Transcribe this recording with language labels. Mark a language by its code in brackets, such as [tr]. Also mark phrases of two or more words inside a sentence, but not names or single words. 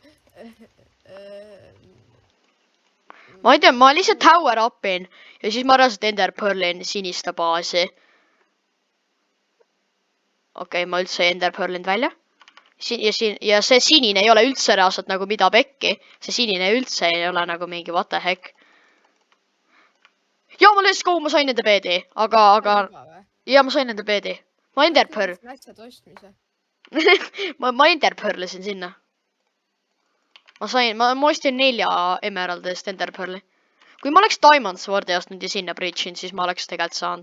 [et] Ma ei tea, ma lihtsalt [en] tower upin [et] ja siis ma reaalselt Ender Pearlin siniste baasi. Okei, ma üldse Ender Pearlin välja. Ja see sinine ei ole üldse reaalselt nagu mida pekki. See sinine üldse ei ole nagu mingi [en] what the heck. [et] Ja ma [en] let's go, [et] ma sain nende beedi. Aga... Ja, ma sain nende beedi. Ma Ender Pearl. ma Ender Pearlisin sinna. Ma ostsin 4 emeraldist Ender Pearli. Kui ma oleks Diamond Swordi ostnud ja sinna breachin, siis ma oleks tegelikult saanud.